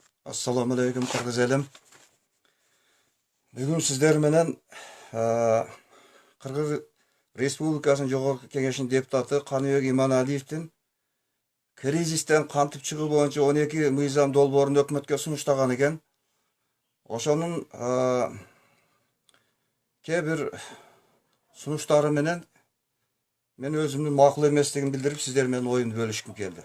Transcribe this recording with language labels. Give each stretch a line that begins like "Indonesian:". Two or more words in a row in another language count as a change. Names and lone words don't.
Arabic: السلام عليكم
Kyrgyz: Кыргыз элим. Бүгүн силер менен Кыргыз Республикасынын Жогорку Кеңешинин депутаты Каныбек Иманалиевдин кризистен кантип чыгуу боюнча 12 мыйзам долбоорун өкмөткө сунуштаган экен. Ошонун кээ бир сунуштары менен мен өзүмдүн макул эместигин билдирип, сиздер менен оюмду бөлүшкүм келди.